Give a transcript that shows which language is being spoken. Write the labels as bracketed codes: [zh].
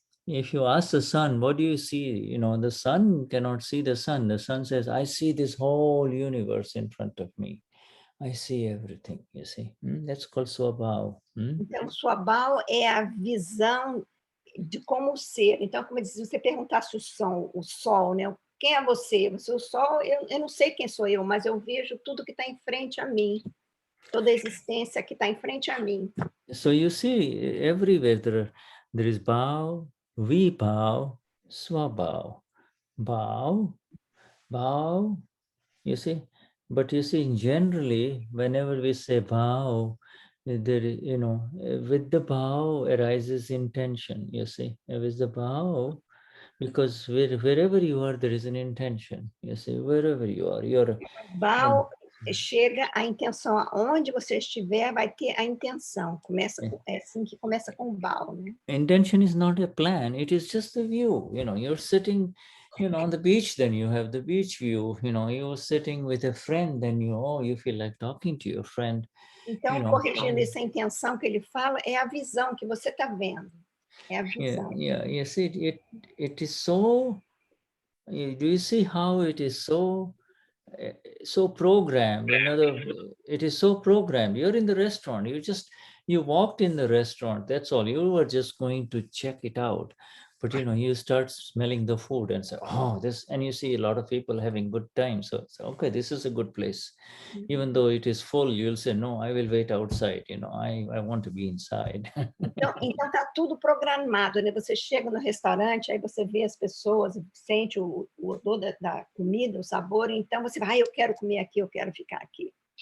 [en] if you ask the sun, what do you see? You know, the sun cannot see the sun. The sun says, I see this whole universe in front of me. I see everything, you see. That's called Swabhav. [pt] Então, Swabhav é a visão de como ser. Então, como se você perguntasse o sol, né? Quem é você? Você é o sol, eu não sei quem sou eu, mas eu vejo tudo que está em frente a mim. Toda a existência que está em frente a mim. [en] So you see, everywhere there is Bhaav, Vibhav, Swabhav. Bhaav, Bhaav, you see. But you see, generally, whenever we say Bhaav, there, you know, with the Bhaav arises intention, you see. With the Bhaav, because wherever you are, there is an intention, you see. Wherever you are, you're... [pt] Bhaav chega a intenção, aonde você estiver, vai ter a intenção. É assim que começa com o Bhaav, né? [en] Intention is not a plan, it is just the view. You know, you're sitting, you know, on the beach, then you have the beach view. You know, you're sitting with a friend, then you feel like talking to your friend. [pt] Então, [en] you know, [pt] corrigindo essa intenção que ele fala, é a visão que você está vendo. É a visão. [en] Yeah, you see, it is so, do you see how it is so programmed? It is so programmed. You're in the restaurant, you walked in the restaurant, that's all. You were just going to check it out, but you know, you start smelling the food and say, oh, this, and you see a lot of people having good time, so okay, this is a good place. Even though it is full, you'll say, no, I will wait outside, you know, I want to be inside. [pt] Então tá tudo programado, né? Você chega no restaurante, aí você vê as pessoas, sente o odor da comida, o sabor, então você vai, eu quero comer aqui, eu quero ficar aqui.